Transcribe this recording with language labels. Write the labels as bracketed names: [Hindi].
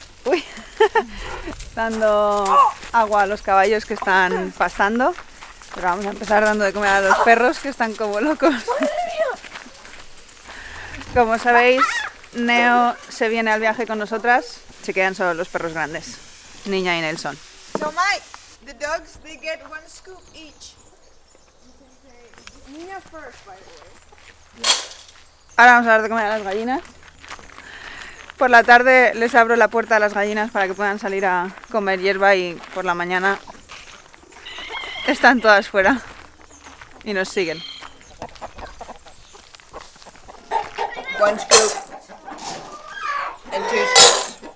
[Spanish] Uy, dando agua a los caballos que están pastando, pero vamos a empezar dando de comer a los perros que están como locos. Como sabéis, Neo se viene al viaje con nosotras, se quedan solo los perros grandes, Niña y Nelson. [English] So Mike, the dogs they get one scoop each. Nina first, by the way. [Spanish] Ahora vamos a dar de comer a las gallinas. Por la tarde les abro la puerta a las gallinas para que puedan salir a comer hierba y por la mañana están todas fuera y nos siguen. [English] One scoop and two scoops.